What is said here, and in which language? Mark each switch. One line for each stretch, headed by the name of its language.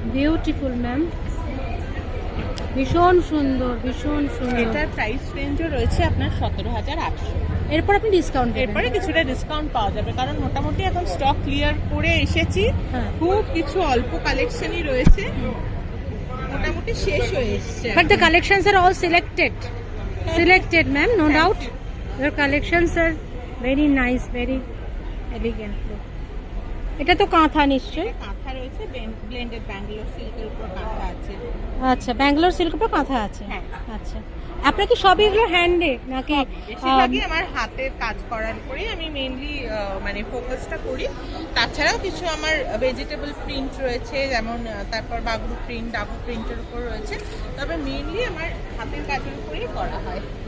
Bangla: Beautiful ma'am, ভীষণ সুন্দর, ভীষণ সুন্দর। এটার প্রাইস রেঞ্জও রয়েছে আপনার 17,800। এরপর আপনি ডিসকাউন্ট এরপরে কিছুটা ডিসকাউন্ট পাওয়া যাবে, কারণ মোটামুটি এখন স্টক ক্লিয়ার করে এসেছি। হ্যাঁ। খুব কিছু অল্প কালেকশনই রয়েছে, মোটামুটি শেষ হয়ে এসছে।
English: But the collections are all selected. Selected, ma'am, no doubt. Your collections are very nice, very elegant.
Bangla: এটা তো কাঁথা নিশ্চয়। কাঁথা রয়েছে, ব্লেন্ডেড ব্যাঙ্গালোর সিল্কের উপর কাঁথা আছে। আচ্ছা, ব্যাঙ্গালোর সিল্ক উপর কাঁথা আছে। হ্যাঁ। আচ্ছা, আপনার কি সবই এগুলো হ্যান্ডে নাকি? বেশিরভাগই আমার হাতের কাজ করার উপরেই আমি মেইনলি মানে ফোকাসটা করি। তাছাড়াও কিছু আমার ভেজিটেবল প্রিন্ট রয়েছে, যেমন তারপর বাগরু প্রিন্ট, ডাবু প্রিন্টের উপর রয়েছে, তবে মেইনলি আমার হাতের কাজের উপরেই করা হয়।